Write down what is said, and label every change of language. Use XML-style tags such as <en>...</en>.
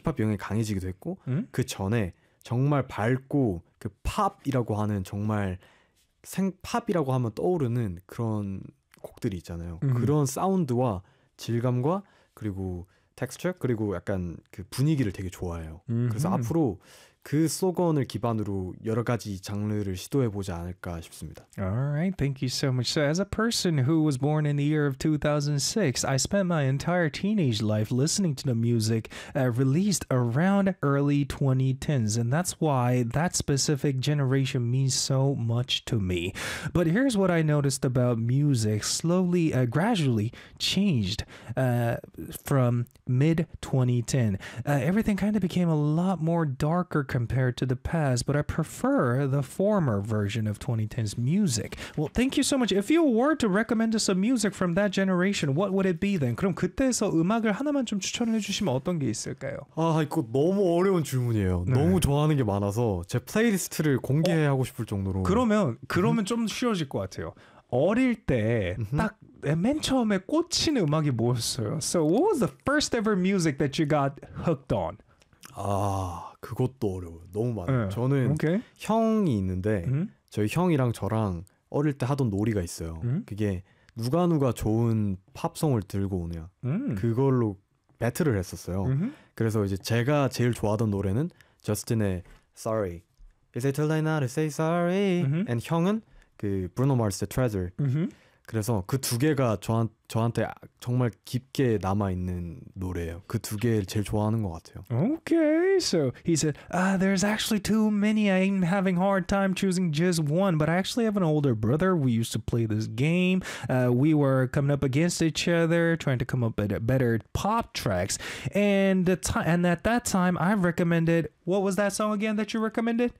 <ko>힙합 영향이 강해지기도 했고 mm-hmm. 그 전에 정말 밝고 그 팝이라고 하는 정말 생 팝이라고 하면 떠오르는 그런 곡들이 있잖아요. 그런 사운드와 질감과 그리고 텍스처 그리고 약간 그 분위기를 되게 좋아해요. 그래서 앞으로 그 소건을 기반으로 여러 가지 장르를 시도해 보지 않을까 싶습니다.</ko> <en>Alright, thank you so much. So as a person who was born in the year of 2006, I spent my entire teenage life listening to the music released around early 2010s, and that's why that specific generation means so much to me. But here's what I noticed about music slowly, gradually changed from mid 2010. Everything kind of became a lot more darker compared to the past, but I prefer the former version of 2010's music. Well, thank you so much. If you were to recommend us some music from that generation, what would it be then?</en> <ko>그럼 그때서 음악을 하나만 좀 추천해 주시면 어떤 게 있을까요? 아, 이거 너무 어려운 질문이에요. 네. 너무 좋아하는 게 많아서 제 플레이리스트를 공개하고 싶을 정도로. 그러면 좀 쉬워질 것 같아요. 어릴 때 딱 맨 처음에 꽂힌 음악이 뭐였어요?</ko> <en>So what was the first ever music that you got hooked on?</en> <ko>아 그것도 어려워요. 너무 많아요. 네. 저는 오케이. 형이 있는데 저희 형이랑 저랑 어릴 때 하던 놀이가 있어요. 그게 누가 좋은 팝송을 들고 오냐 그걸로 배틀을 했었어요. 그래서 이제 제가 제일 좋아하던 노래는 저스틴의</ko> <en>Sorry Is it too late now to say sorry?</en> <ko>And 형은 그 브루노 마스의 Treasure. 그래서 그 두 개가 저한테 정말 깊게 남아있는 노래예요. 그 두 개를 제일 좋아하는 것 같아요.</ko> <en>Okay, so he said, there's actually too many. I'm having a hard time choosing just one. But I actually have an older brother. We used to play this game. We were coming up against each other, trying to come up with better pop tracks. And at that time, I recommended, what was that song again that you recommended?</en>